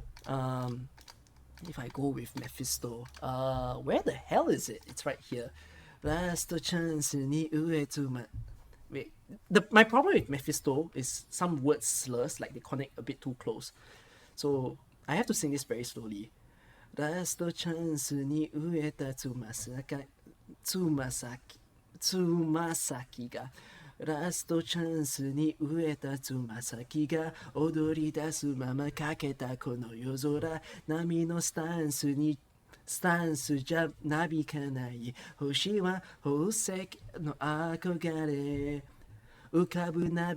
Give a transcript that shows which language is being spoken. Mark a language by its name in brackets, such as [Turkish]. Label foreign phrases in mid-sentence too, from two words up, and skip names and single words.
[English] If I go with Mephisto, where the hell is it? It's right here. Last chance [Japanese] に植えと [English] my. Wait, my problem with Mephisto is some word slurs, like they connect a bit too close. So I have to sing this very slowly. Last chance [Japanese] に植えたつま先が. ラストチャンスに植えたつま先が踊り出すままかけたこの夜空波のスタンスじゃなびかない星は宝石の憧れ浮かぶ